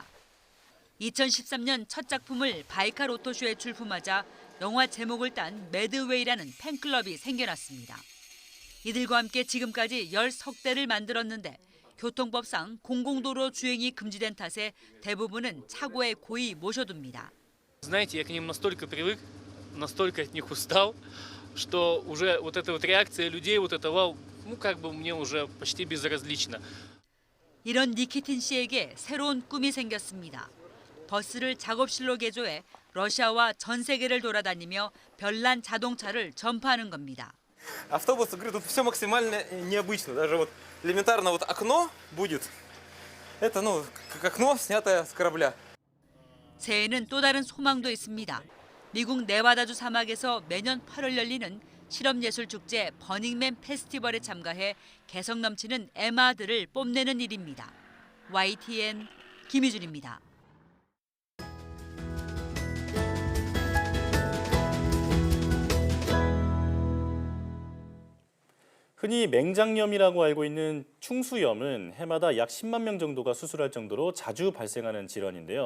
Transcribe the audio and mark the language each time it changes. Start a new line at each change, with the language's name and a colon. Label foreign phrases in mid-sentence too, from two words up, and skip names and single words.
Korean: 2013년 첫 작품을 바이칼 오토쇼에 출품하자 영화 제목을 딴 매드웨이라는 팬클럽이 생겨났습니다. 이들과 함께 지금까지 13대를 만들었는데 교통법상 공공도로 주행이 금지된 탓에 대부분은 차고에 고이 모셔둡니다.
Russian: Знаете, я к ним настолько привык, настолько от них устал, что уже вот эта вот реакция людей, вот это вау, как бы мне уже почти безразлично.
Korean: 이런 니키틴 씨에게 새로운 꿈이 생겼습니다. 버스를 작업실로 개조해 러시아와 전 세계를 돌아다니며 별난 자동차를 전파하는 겁니다.
Russian: Автобус, говорю, тут все максимально необычно. Даже вот элементарно вот окно будет. Это, как окно, снятое с корабля.
Korean: 새해에는 또 다른 소망도 있습니다. 미국 네바다주 사막에서 매년 8월 열리는 실험예술축제 버닝맨 페스티벌에 참가해 개성 넘치는 에마들을 뽐내는 일입니다. YTN 김희준입니다. 흔히 맹장염이라고 알고 있는 충수염은 해마다 약 10만 명 정도가 수술할 정도로 자주 발생하는 질환인데요.